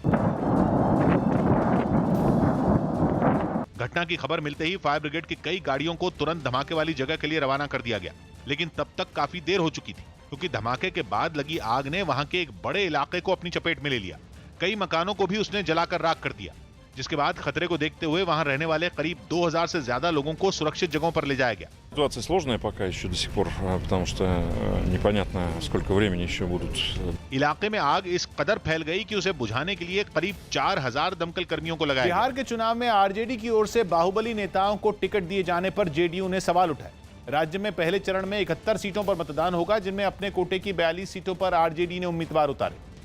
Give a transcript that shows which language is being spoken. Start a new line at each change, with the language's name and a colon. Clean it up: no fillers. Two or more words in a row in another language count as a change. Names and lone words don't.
Hindi: घटना की खबर मिलते ही फायर ब्रिगेड की कई गाड़ियों को तुरंत धमाके वाली जगह के लिए रवाना कर दिया गया, लेकिन तब तक काफी देर हो चुकी थी, क्योंकि धमाके के बाद लगी आग ने वहां के एक बड़े इलाके को अपनी चपेट में ले लिया। कई मकानों को भी उसने जलाकर राख कर दिया, जिसके बाद खतरे को देखते हुए वहां रहने वाले करीब 2000 से ज्यादा लोगों को सुरक्षित जगहों पर ले जाया गया।
Russian: Ситуация сложная пока еще до сих пор, потому что непонятно, сколько времени еще будут.
Hindi: इलाके में आग इस कदर फैल गई कि उसे बुझाने के लिए करीब 4000 दमकल कर्मियों को लगाया। बिहार के चुनाव में आरजेडी की ओर से बाहुबली नेताओं को टिकट दिए जाने पर जेडीयू ने सवाल उठाए। राज्य में पहले चरण में 71 सीटों पर मतदान होगा, जिनमें अपने कोटे की 42 सीटों पर आरजेडी ने उम्मीदवार उतारे।